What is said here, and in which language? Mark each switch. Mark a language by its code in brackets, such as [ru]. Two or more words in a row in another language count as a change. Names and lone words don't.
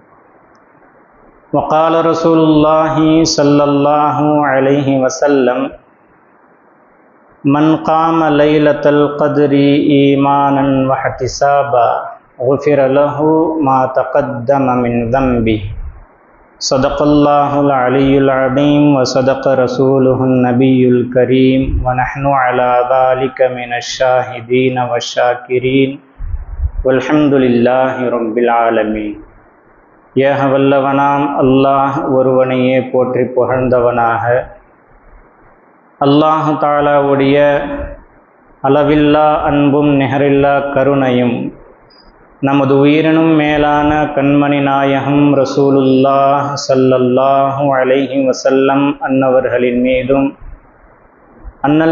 [ar] وقال رسول الله صلى الله عليه وسلم من قام ليلة القدر إيمانا واحتسابا غفر له ما تقدم من ذنبه. صدق الله العلي العظيم وصدق رسوله النبي الكريم ونحن على ذلك من الشاهدين والشاكرين والحمد لله رب العالمين. [ta] ஏக வல்லவனாம் அல்லாஹ் ஒருவனையே போற்றி புகழ்ந்தவனாக, அல்லாஹு தாலாவுடைய அளவில்லா அன்பும் நிகரில்லா கருணையும் நமது உயிரினும் மேலான கண்மணி நாயகம் ரசூலுல்லாஹ் [ar] صلى الله عليه وسلم [ta] அன்னவர்களின் மீதும், அன்னல்